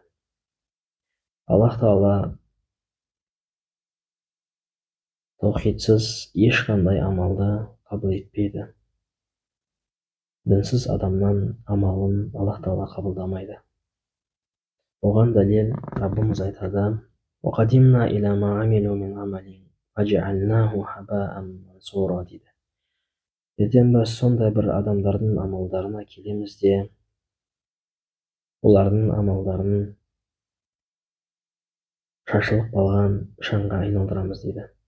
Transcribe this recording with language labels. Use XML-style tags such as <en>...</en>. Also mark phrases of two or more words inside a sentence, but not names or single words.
<kk>Аллах Тағала таухидсыз ешқандай амалды қабыл етпейді. Дінсіз адамнан амалын Аллах Тағала қабылдамайды. Оған дәлел Раббымыз айтады:</kk> <ar>«وقدمنا إلى ما عملوا من عمل, فجعلناه هباء منثورا» дейді.</ar> <kk>Ертең біз сондай бір адамдардың амалдарына келеміз де, олардың амалдарын шашылып қалған шаңға айналдырамыз дейді.</kk>